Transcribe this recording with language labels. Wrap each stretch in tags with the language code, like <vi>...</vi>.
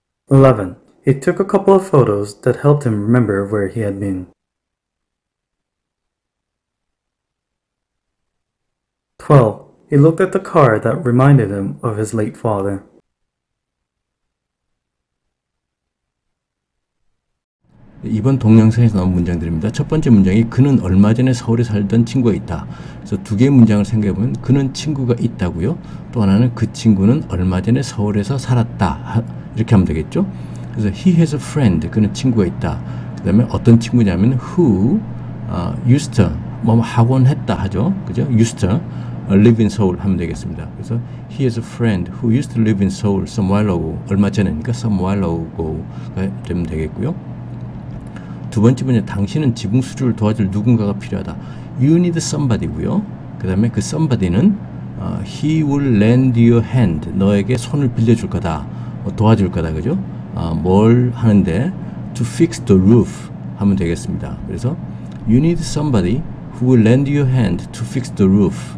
<en>11. He took a couple of photos that helped him remember where he had been. 12. He looked at the car that reminded him of his late father.</en> <ko>이번 동영상에서 나온 문장들입니다. 첫 번째 문장이 그는 얼마 전에 서울에 살던 친구가 있다. 그래서 두 개의 문장을 생각해보면 그는 친구가 있다고요. 또 하나는 그 친구는 얼마 전에 서울에서 살았다. 이렇게 하면 되겠죠. 그래서</ko> <en>he has a friend.</en> <ko>그는 친구가 있다. 그 다음에 어떤 친구냐면</ko> <en>who used to</en> <ko>뭐 학원 했다 하죠. 그죠?</ko> <en>used to live in Seoul</en> <ko>하면 되겠습니다. 그래서</ko> <en>he has a friend who used to live in Seoul some while ago.</en> <ko>얼마 전에니까</ko> <en>some while ago</en> <ko>가 되면 되겠고요. 두 번째 문제, 당신은 지붕 수리를 도와줄 누군가가 필요하다.</ko> <en>You need somebody고요.</en> <ko>그 다음에 그</ko> <en>somebody는 he will lend you a hand.</en> <ko>너에게 손을 빌려줄 거다. 도와줄 거다. 그죠? 뭘 하는데</ko> <en>to fix the roof</en> <ko>하면 되겠습니다.</ko> <en>그래서 you need somebody who will lend you a hand to fix the roof.</en>